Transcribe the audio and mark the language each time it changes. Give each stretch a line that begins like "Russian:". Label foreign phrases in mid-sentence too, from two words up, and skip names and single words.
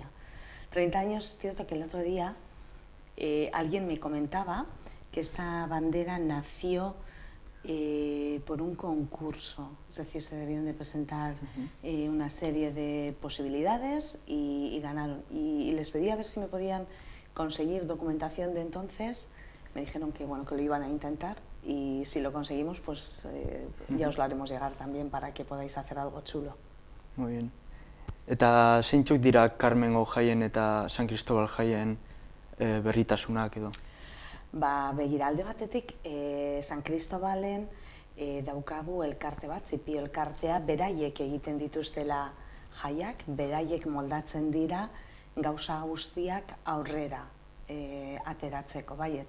Spanish: 30 años, es cierto que el otro día alguien me comentaba que esta bandera nació por un concurso, es decir, se debieron de presentar una serie de posibilidades y ganaron. Y les pedí a ver si me podían conseguir documentación de entonces, me dijeron que bueno, que lo iban a intentar y si lo conseguimos pues ya os lo haremos llegar también para que podáis hacer algo chulo. Muy bien.
Basque: Eta zeintzuk dira Karmengo jaien eta San Cristobal jaien berritasunak edo? Begira, alde batetik, San Cristobalen daukagu elkarte bat, Zipio elkartea, beraiek egiten dituztela jaiak, beraiek moldatzen dira gauza guztiak aurrera ateratzeko, baietz.